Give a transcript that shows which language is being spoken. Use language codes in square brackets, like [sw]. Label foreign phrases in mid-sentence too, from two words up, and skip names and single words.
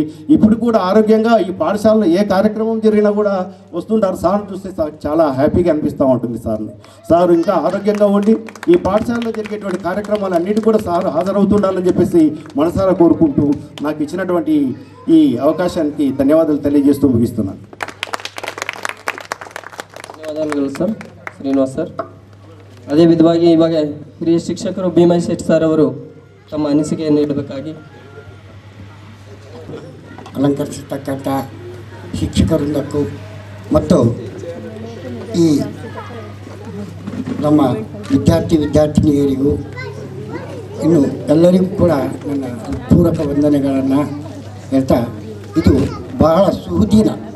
[te] ఇప్పుడు కూడా ఆరోగ్యంగా ఈ పాఠశాలలో ఏ కార్యక్రమం జరిగినా కూడా వస్తుంటారు. సార్ చూస్తే చాలా హ్యాపీగా అనిపిస్తూ ఉంటుంది సార్ ఇంకా ఆరోగ్యంగా ఉండి ఈ పాఠశాలలో జరిగేటువంటి కార్యక్రమాలు అన్నిటి కూడా సార్ హాజరవుతుండాలని చెప్పేసి మనసారా కోరుకుంటూ నాకు ఇచ్చినటువంటి ఈ అవకాశానికి ధన్యవాదాలు తెలియజేస్తూ ముగిస్తున్నాను. [kn] ಧನ್ಯವಾದಗಳು ಸರ್ ಶ್ರೀನಿವಾಸ್ ಸರ್. ಅದೇ ವಿಧವಾಗಿ ಇವಾಗ ಹಿರಿಯ ಶಿಕ್ಷಕರು ಭೀಮಾ ಶೆಟ್ಟಿ ಸರ್ ಅವರು ತಮ್ಮ ಅನಿಸಿಕೆಯನ್ನು ನೀಡಬೇಕಾಗಿ. ಅಲಂಕರಿಸತಕ್ಕಂಥ ಶಿಕ್ಷಕರಿಂದಕ್ಕೂ ಮತ್ತು ಈ ನಮ್ಮ ವಿದ್ಯಾರ್ಥಿನಿಯರಿಗೂ ಇನ್ನು ಎಲ್ಲರಿಗೂ ಕೂಡ ನನ್ನ ಪೂರಕ ವಂದನೆಗಳನ್ನು ಹೇಳ್ತಾ, ಇದು ಬಹಳ ಸುದಿನ.